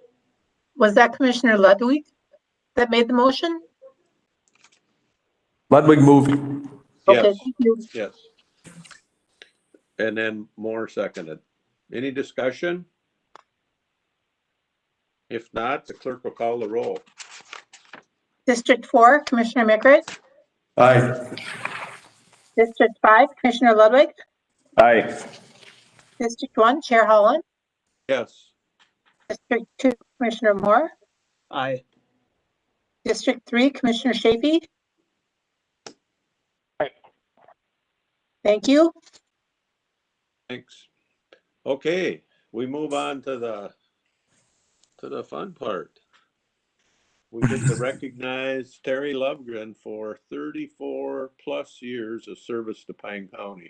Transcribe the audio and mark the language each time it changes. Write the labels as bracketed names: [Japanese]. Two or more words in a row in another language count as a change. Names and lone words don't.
[English] Was that Commissioner Ludwig that made the motion? Ludwig moved. Okay, Yes. thank you. Yes. And then Moore seconded. Any discussion? If not, the clerk will call the roll. District 4, Commissioner Mickert. Aye. District 5, Commissioner Ludwig. Aye. District 1, Chair Holland. Yes. District 2, Commissioner Moore. Aye. District 3, Commissioner Shafee. Aye. Thank you. Thanks. Okay, we move on to the fun part. We get to recognize Terry Lovegren for 34 plus years of service to Pine County.